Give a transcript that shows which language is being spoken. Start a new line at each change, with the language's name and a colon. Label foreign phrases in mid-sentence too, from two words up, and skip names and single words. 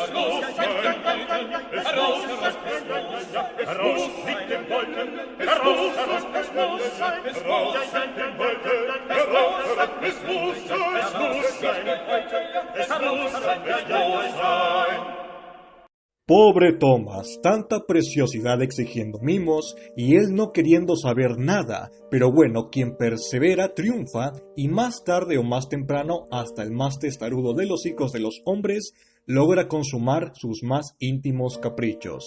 German: Es muss sein, ja, ja, ja, ja. Heraus, heraus mit dem Wolken, heraus, es muss sein, es muss sein, dem Wolken, heraus, es muss sein, es muss sein, es muss sein, es muss sein.
Spanish: Pobre Thomas, tanta preciosidad exigiendo mimos y él no queriendo saber nada, pero bueno, quien persevera triunfa y más tarde o más temprano, hasta el más testarudo de los hijos de los hombres, logra consumar sus más íntimos caprichos.